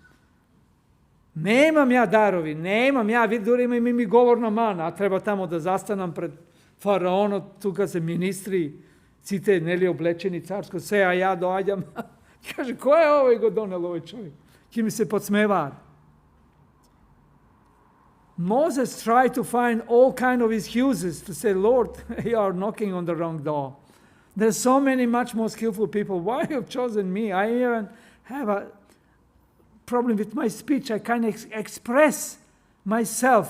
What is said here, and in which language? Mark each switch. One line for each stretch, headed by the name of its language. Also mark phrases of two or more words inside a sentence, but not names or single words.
Macedonian: Немам ја дарови, немам ја, дури имам ми говорна мана, а треба тамо да застанам пред фараонот, тука се министри, сите нели облечени царско, се, а ја доаѓам. Каже, кој е овој го донел овој човек? Ќе ми се подсмеваат.
English: Moses tried to find all kind of excuses to say, Lord, you are knocking on the wrong door. There's so many much more skillful people. Why you have chosen me? I even have a problem with my speech. I can't express myself.